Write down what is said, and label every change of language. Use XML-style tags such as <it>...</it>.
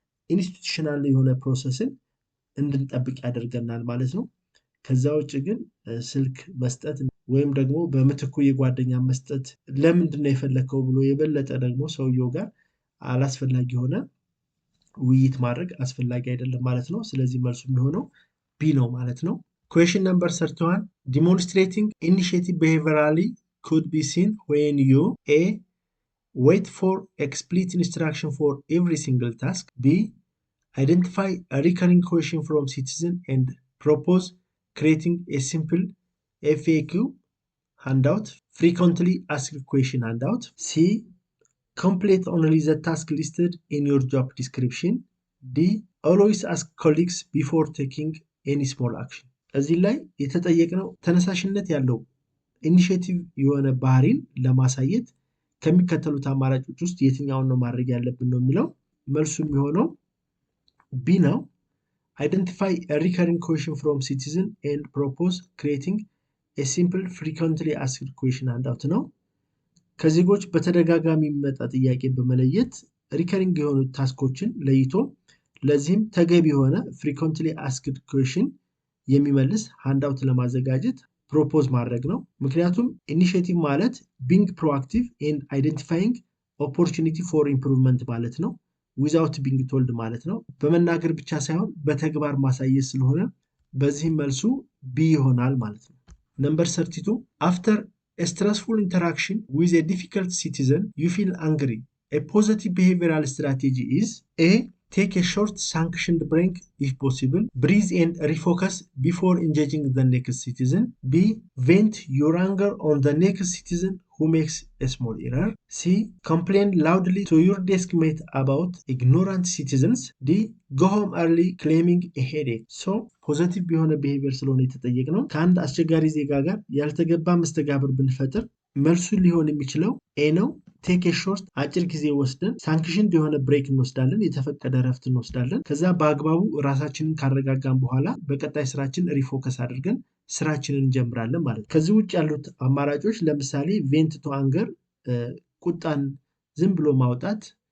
<am>ኢንስቲትዩሽናል የሆነ ፕሮሰስን እንድንጠብቅ ያደርገናል ማለት ነው። ከዛ ውጭ ግን ስልክ መስጠት ወይም ደግሞ በምትኩ የጓደኛ መስጠት ለምንድን ነው የፈለከው ብሎ የበለጠ ደግሞ ሰውየው ጋር አላስፈላጊ ሆነ ውይይት ማድረግ አስፈላጊ አይደለም ማለት ነው። ስለዚህ መልሱ የሚሆነው ቢ ነው ማለት ነው።</am> <en>Question number 31 demonstrating initiative behaviorally could be seen when you A. Wait for explicit instruction for every single task. B. Identify a recurring question from citizen and propose creating a simple FAQ handout, frequently asked question handout. C. Complete only the task listed in your job description. D. Always ask colleagues before taking any small action.</en> <am>እዚህ ላይ የተጠየቅነው ተነሳሽነት ያለው ኢኒሺየቲቭ የሆነ ባህሪን ለማሳየት ከሚከተሉት አማራጮች ውስጥ የትኛውን ነው ማድረግ ያለብን ነው የሚለው። መልሱ የሚሆነው ቢ ነው።</am> <en>Identify a recurring question from citizen and propose creating a simple frequently asked question handout</en> <am>ነው። ከዜጎች በተደጋጋሚ የሚመጣ ጥያቄ በመለየት ሪከሪንግ የሆኑ ታስኮችን ለይቶ ለዚህም ተገቢ የሆነ</am> <en>ፍሪኮንትሊ አስክድ ኩዌሽን</en> <am>የሚመልስ ሃንዳውት ለማዘጋጀት ፕሮፖዝ ማድረግ ነው። ምክንያቱም ኢኒሺየቲቭ ማለት</am> <en>ቢንግ ፕሮአክቲቭ ኤንድ አይደንቲፋይንግ ኦፖርቹኒቲ ፎር ኢምፕሩቭመንት</en> <am>ማለት ነው።</am> <en>ዊዛውት ቢንግ ቶልድ</en> <am>ማለት ነው። በመናገር ብቻ ሳይሆን በተግባር ማሳየት ስለሆነ በዚህም መልሱ ቢ ይሆናል ማለት ነው። ነምበር 32</am> <en>after a stressful interaction with a difficult citizen, you feel angry. A positive behavioral strategy is A. Take a short sanctioned break if possible. Breathe and refocus before engaging the next citizen. B. Vent your anger on the next citizen who makes a small error. C. Complain loudly to your desk mate about ignorant citizens. D. Go home early claiming a headache.</en> <am>So, ፖዘቲቭ የሆነ ቢሄቪየር ስለሆነ የተጠየቅነው ከአንድ አስቸጋሪ ዜጋ ጋር ያልተገባ መስተጋብር ብንፈጥር መልሱ ሊሆን የሚችለው ኤ ነው።</am> <en>ቴክ ኤ ሾርት</en> <am>አጭር ጊዜ ወስደን ሳንክሽን የሆነ ብሬክ እንወስዳለን፣ የተፈቀደ ረፍት እንወስዳለን። ከዛ በአግባቡ ራሳችንን ካረጋጋን በኋላ በቀጣይ ስራችን ሪፎከስ አድርገን ስራችንን እንጀምራለን ማለት ነው። ከዚህ ውጭ ያሉት አማራጮች ለምሳሌ</am> <en>ቬንት ቱ አንገር</en> <am>ቁጣን ዝም ብሎ ማውጣት፣</am>